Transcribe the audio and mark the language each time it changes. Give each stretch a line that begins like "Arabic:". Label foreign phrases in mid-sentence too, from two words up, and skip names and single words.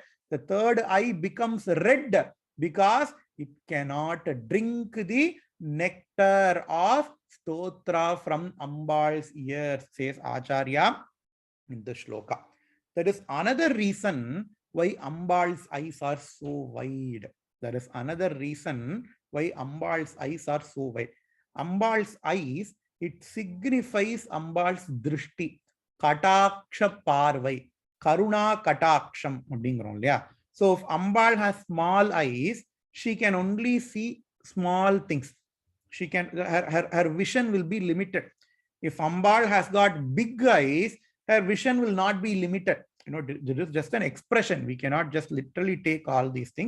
English: The third eye becomes red because it cannot drink the nectar of stotra from Ambal's ears, says Acharya in the shloka. That is another reason why Ambal's eyes are so wide. There is another reason why Ambal's eyes are so wide. Ambal's eyes, it signifies Ambal's
Sanskrit: दृष्टि, कटाक्ष पार्वै, करुण कटाक्षम्.
English: So if Ambal has small eyes, she can only see small things. She can, her vision will be limited. If Ambal has got big eyes, her vision will not be limited. You know, this is just an expression. We cannot just literally take all these things.